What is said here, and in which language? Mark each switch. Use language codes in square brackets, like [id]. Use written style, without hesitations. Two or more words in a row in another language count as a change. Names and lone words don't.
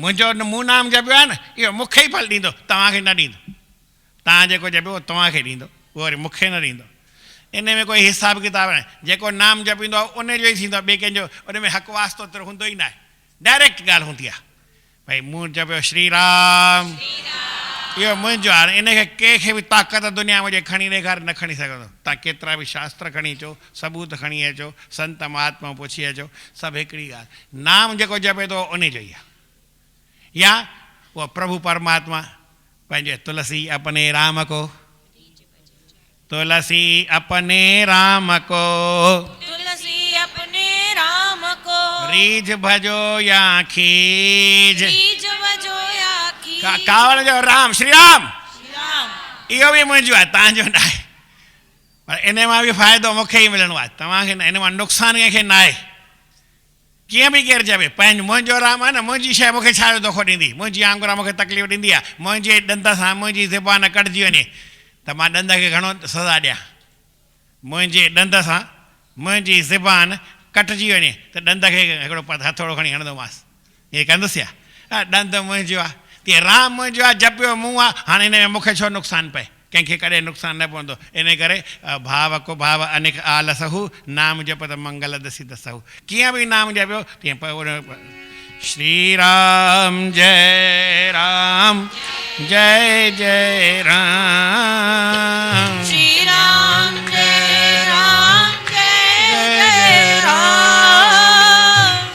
[sd] मुंहिंजो मूं नाम जपियो आहे न, इहो मूंखे ई फल ॾींदो, तव्हांखे न ॾींदो। तव्हां जेको जपियो उहो तव्हांखे ॾींदो, उहो वरी मूंखे न ॾींदो। इन में कोई हिसाब किताब न आहे। जेको नाम जपींदो आहे उन जो ई थींदो आहे, ॿिए कंहिंजो उन में हक़ वास्तो त हूंदो ई न आहे। डायरेक्ट ॻाल्हि हूंदी आहे भई मूं जपियो श्री राम, इहो मुंहिंजो आहे। इनखे कंहिंखे बि ताक़त दुनिया में खणी ॾेखारे न खणी सघंदो। तव्हां केतिरा बि शास्त्र खणी अचो, सबूत खणी अचो, संत महात्मा पुछी अचो, सभु हिकिड़ी ॻाल्हि, नाम जेको जपे थो उन जो ई आहे। या उहो प्रभु परमात्मा पंहिंजे [hi] तुलसी अपने राम को, तुलसी अपने राम को, तुलसी अपने राम को, रीझ भजो या खीज, रीझ भजो या खीज। [sd] कावड़ जो राम श्री राम, राम इहो बि मुंहिंजो आहे, तव्हांजो न आहे। पर इन मां बि फ़ाइदो मूंखे ई मिलणो आहे, तव्हांखे न। इन मां नुक़सानु कंहिंखे न आहे। कीअं बि केरु चवे पंहिंजो मुंहिंजो राम आहे न, मुंहिंजी शइ मूंखे छा जो दोखो ॾींदी, मुंहिंजी आंगुर मूंखे तकलीफ़ ॾींदी आहे, मुंहिंजे ॾंद सां मुंहिंजी ज़बान कटिजी वञे त मां ॾंद खे घणो सज़ा ॾियां। मुंहिंजे ॾंद सां मुंहिंजी ज़बान कटिजी वञे त ॾंद खे हिकिड़ो हथोड़ो खणी हणंदोमांसि, ईअं कंदुसि छा? ॾंद मुंहिंजो आहे, तीअं राम मुंहिंजो आहे, जपियो मूं आहे। हाणे हिन में मूंखे छो नुक़सानु पए, कंहिंखे कॾहिं नुक़सानु न पवंदो। इन करे [hi] भाव को भाव अनेक आलसहु, नाम जप त मंगल दसी दसहु। [sd] कीअं बि नाम जपियो तीअं [hi] श्री राम जय राम जय जय राम, श्री राम जय राम जय जय राम,